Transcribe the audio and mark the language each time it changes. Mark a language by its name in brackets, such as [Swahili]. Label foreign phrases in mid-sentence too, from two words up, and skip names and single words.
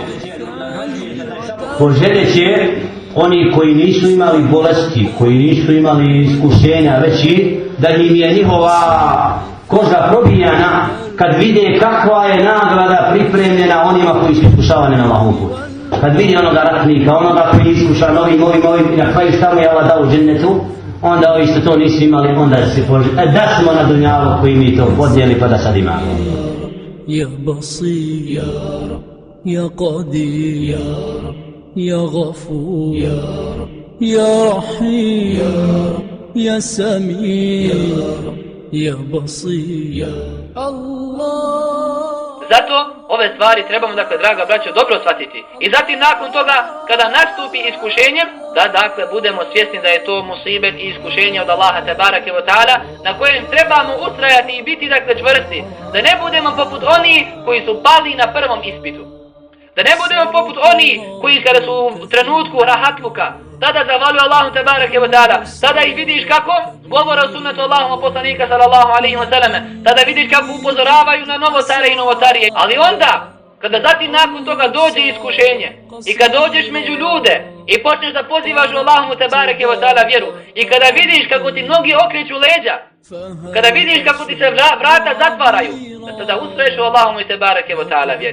[Bosnian] Poželjeće oni koji nisu imali bolesti, koji nisu imali iskušenja veći, da im je njihova koža probijana kad vide kakva je nagrada pripremljena onima koji su iskušavani na Allahovom putu. Kad vidi onoga ratnika, onoga koji iskuša novim i na kraju šta mu je Allah dao u džennetu, onda ovi što to nisu imali, onda se da smo na dunjalu koji mi to podnijeli pa da sad imamo. [Arabic] يا بصير يا قدير يا غفور يا رحيم يا سمير. يا بصير يا الله. [Bosnian] Zato ove stvari trebamo, dakle, draga braćo, dobro shvatiti. I zatim nakon toga, kada nastupi iskušenje, da, dakle, budemo svjesni da je to musibet i iskušenje od Allaha [Arabic] تبارك وتعالى, [Bosnian] na kojem trebamo ustrajati i biti, dakle, čvrsti. Da ne budemo poput onih koji su pali na prvom ispitu. Da ne budemo poput onih koji kada su u trenutku rahatluka, tada zahvaljuju Allahu [Arabic] تبارك وتعالى, [Bosnian] tada ih vidiš kako govore o sunnetu Allahuma poslanika [Arabic] صلى الله عليه وسلم, [Bosnian] tada vidiš kako upozoravaju na novotare i novotarije. Ali onda, kada zatim nakon toga dođe iskušenje i kad dođeš među ljude i počneš da pozivaš u Allahumu [Arabic] تبارك وتعالى [Bosnian] vjeru i kada vidiš kako ti mnogi okreću leđa, kada vidiš kako ti se vrata zatvaraju, da tada ustraješ u Allahumu [Arabic] تبارك وتعالى [Bosnian] vjeri.